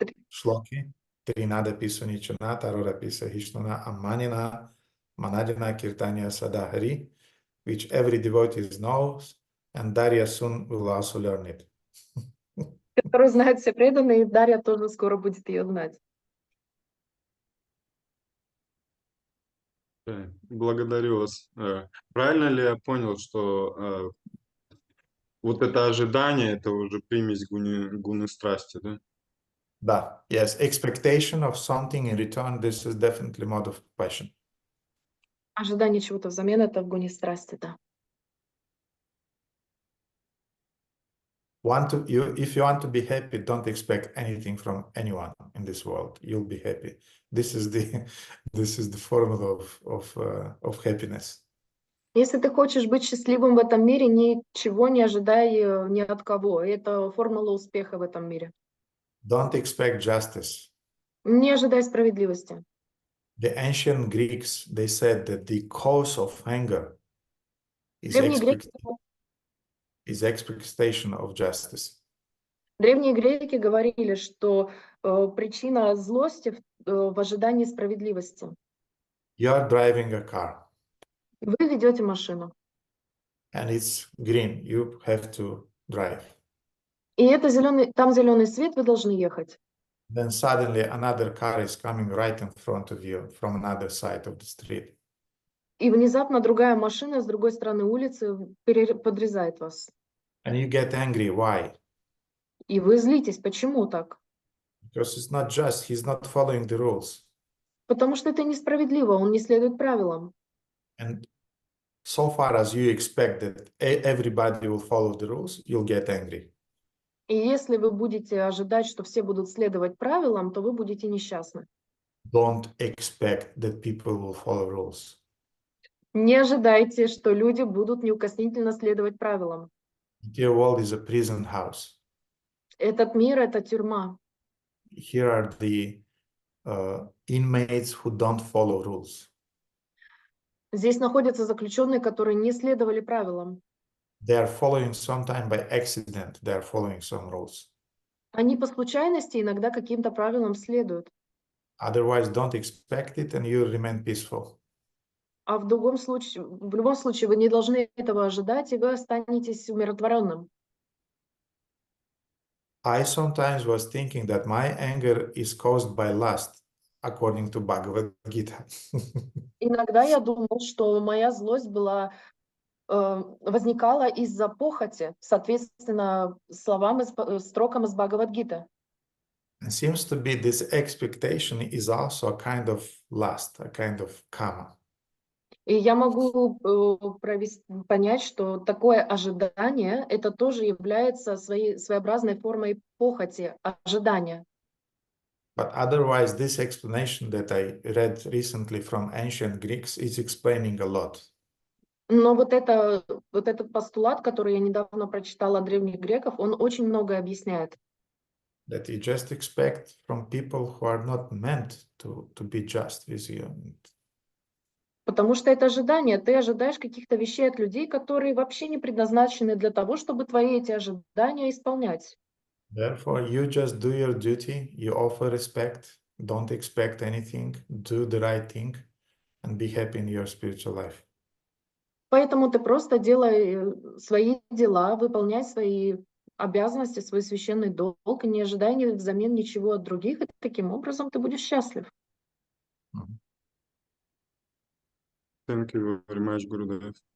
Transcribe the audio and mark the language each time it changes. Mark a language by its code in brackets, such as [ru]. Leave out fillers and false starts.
[sa] Shloki, Trinadapi Sunichana, Tarorapi Sahishnana, Ammanina, Manadina Kirtanya Sadahari, [en] which every devotee knows, and Darya soon will also learn it. [ru] которую знают все преданные, и Дарья тоже скоро будет ее знать. Благодарю вас. Правильно ли я понял, что вот это ожидание, это уже примесь гуны страсти, да? Да, [en] yes, expectation of something in return, this is definitely mode of passion. [ru] Ожидание чего-то взамен — это в гуне страсти, да. [en] If you want to be happy, don't expect anything from anyone in this world. You'll be happy. This is the formula of happiness. [ru] Если ты хочешь быть счастливым в этом мире, ничего не ожидай ни от кого. Это формула успеха в этом мире. [en] Don't expect justice. [ru] Не ожидай справедливости. [en] The ancient Greeks, they said that the cause of anger is expectation of justice. [ru] Древние греки говорили, что причина злости в ожидании справедливости. [en] You are driving a car. [ru] Вы ведете машину. [en] And it's green. You have to drive. [ru] И это там зеленый свет, вы должны ехать. [en] Then suddenly another car is coming right in front of you from another side of the street. [ru] И внезапно другая машина с другой стороны улицы подрезает вас. [en] And you get angry. Why? [ru] И вы злитесь. Почему так? [en] Because it's not just, he's not following the rules. [ru] Потому что это несправедливо, он не следует правилам. [en] And so far as you expect that everybody will follow the rules, you'll get angry. [ru] И если вы будете ожидать, что все будут следовать правилам, то вы будете несчастны. [en] Don't expect that people will follow rules. [ru] Не ожидайте, что люди будут неукоснительно следовать правилам. [en] Your world is a prison house. [ru] Этот мир — это тюрьма. [en] Here are the inmates who don't follow rules. [ru] Здесь находятся заключенные, которые не следовали правилам. [en] They are following sometime by accident. They are following some rules. [ru] Они по случайности иногда каким-то правилам следуют. [en] Otherwise, don't expect it, and you remain peaceful. [ru] А в любом случае вы не должны этого ожидать, и вы останетесь умиротворенным. [en] I sometimes was thinking that my anger is caused by lust, according to Bhagavad Gita. [ru] Иногда я думал, что моя злость возникала из-за похоти, соответственно, строкам из Бхагавад-гиты. [en] It seems to be this expectation is also a kind of lust, a kind of kama. [ru] И я могу понять, что такое ожидание — это тоже является своеобразной формой похоти, ожидания. [en] But otherwise, this explanation that I read recently from ancient Greeks is explaining a lot. [ru] Но вот этот постулат, который я недавно прочитала от древних греков, он очень многое объясняет. [en] That you just expect from people who are not meant to be just with you. [ru] Потому что это ожидание. Ты ожидаешь каких-то вещей от людей, которые вообще не предназначены для того, чтобы твои эти ожидания исполнять. [en] Therefore, you just do your duty, you offer respect, don't expect anything, do the right thing, and be happy in your spiritual life. [ru] Поэтому ты просто делай свои дела, выполняй свои обязанности, свой священный долг, и не ожидай взамен ничего от других, и таким образом ты будешь счастлив. [en] Thank you very much, Gurudev.